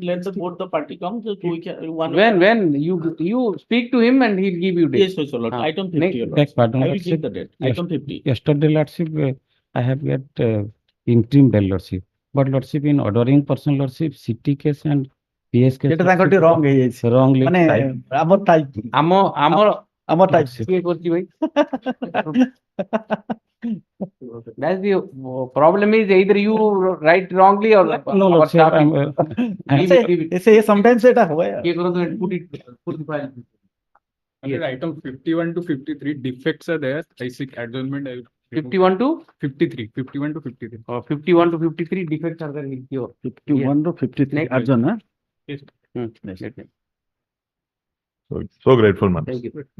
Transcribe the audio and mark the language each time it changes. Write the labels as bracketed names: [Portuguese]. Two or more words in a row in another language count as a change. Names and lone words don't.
[English] Let the both the party come. So we can one. When you speak to him and he'll give you date. Yes, Lord. Ah. Item 50. Your Back Lordship. pardon, I will Lordship. give the date. Item 50. Yesterday, Lordship, I have got interim bail, Lordship. But Lordship, in ordering person, Lordship, city case and PS case. [Odia] ସେଟା ତାଙ୍କର ଟିକେ wrong ହେଇଯାଇଛି। [English] Wrongly [Odia] ମାନେ [English] typed. [Odia] ଆମର type ଆମ type। କିଏ କରୁଛି ଭାଇ? [English] That's the problem is either you write wrongly or No, our Lordship, staff I'm, leave it. [Odia] ସେ sometimes ସେଟା ହୁଏ। କିଏ କରନ୍ତୁ [English] put the file. Under item 51 to 53, defects are there. I seek adjournment. 51 to 53. 51 to 53. 51 to 53 defects are there. in your- [Odia] 51 ରୁ 53 [English] Next. [Odia] अर्जुन ନା? [English] Yes. Let me- So grateful, man. Thank you.